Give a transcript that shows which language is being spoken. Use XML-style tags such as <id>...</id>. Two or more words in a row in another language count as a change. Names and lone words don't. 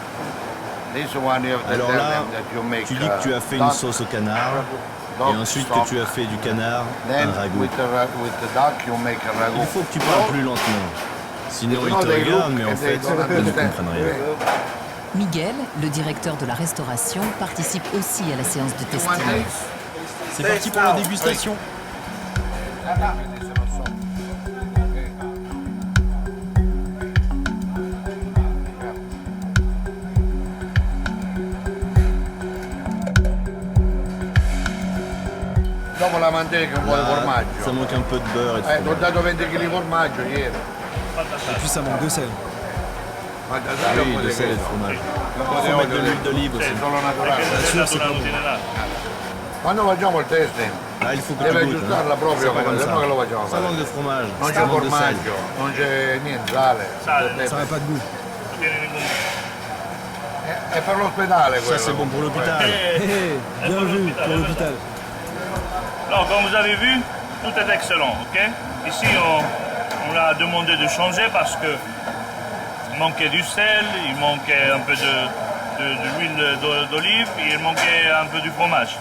<fr>Alors là, tu dis que tu as fait une sauce au canard Et ensuite que tu as fait du canard, un ragoût. Il faut que tu parles plus lentement. Sinon ils te regardent, mais en fait, ils ne comprennent rien. Miguel, le directeur de la restauration, participe aussi à la séance de testing. C'est parti pour la dégustation.</fr> <it>Dopo la manteca, un po' di formaggio.</it> <fr>Ça manque un peu de beurre et de</fr> <it>T'ho dato 20 kg di formaggio ieri.</it> <fr>Et puis ça manque de sel. Ah oui, de sel et de fromage. Il faut mettre de l'huile d'olive aussi. Bien sûr, c'est pas bon.</fr> <it>Quando facciamo il testing,</it> <fr>Là, il faut que tu</fr> <it>deve</it> <fr>goûtes.</fr> <it>aggiustarla proprio,</it> <fr>C'est pas</fr> <it>come</it> <fr>comme</fr> <it>se</it> <fr>ça.</fr> <it>no che lo facciamo</it> <fr>Ça</fr> <it>fare.</it> <fr>manque de fromage.</fr> <it>Non</it> <fr>Ça</fr> <it>c'è</it> <fr>manque de sel.</fr> <it>formaggio, non c'è niente, sale.</it> <fr>Ça n'a pas de goût.</fr> <it>È per l'ospedale</it> <fr>Ça,</fr> <it>quello.</it> <fr>c'est bon pour l'hôpital. Bien vu pour l'hôpital. Alors, comme vous avez vu, tout est excellent, ok? Ici, on a demandé de changer parce que il manquait du sel, il manquait un peu de l'huile d'olive et il manquait un peu du fromage.</fr>